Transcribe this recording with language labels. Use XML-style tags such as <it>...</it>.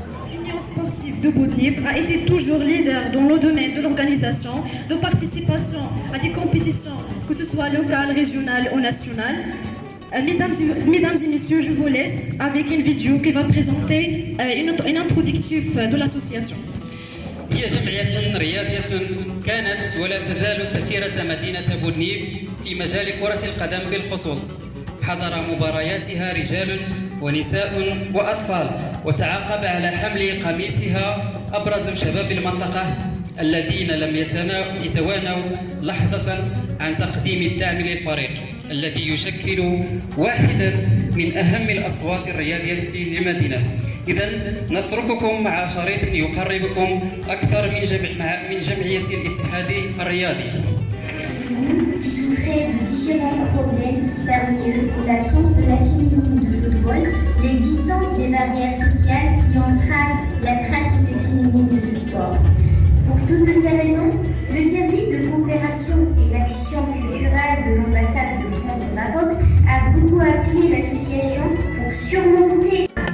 <fr>L'Union sportive de Boudnib a été toujours leader dans le domaine de l'organisation, de participation à des compétitions, que ce soit locales, régionales ou nationales. Mesdames et messieurs, je vous laisse avec une vidéo qui va présenter une introductif de l'association.</fr> <ar>هي جمعية رياضية كانت ولا تزال سفيرة مدينة بودنيب في مجال كرة القدم بالخصوص. حضر مبارياتها رجال ونساء وأطفال، وتعاقب على حمل قميصها أبرز شباب المنطقة الذين لم يتوانوا لحظة عن تقديم الدعم للفريق الذي يشكل واحدا من أهم الأصوات الرياضية للمدينة. إذن نترككم مع شريط يقربكم أكثر من جمعية الاتحاد الرياضي.</ar> <fr>Qui souffraient de différents problèmes parmi eux l'absence de la féminine de football, l'existence des barrières sociales qui entravent la pratique féminine de ce sport. Pour toutes ces raisons, le service de coopération et d'action culturelle de l'ambassade de France au Maroc a beaucoup appuyé l'association pour surmonter</fr>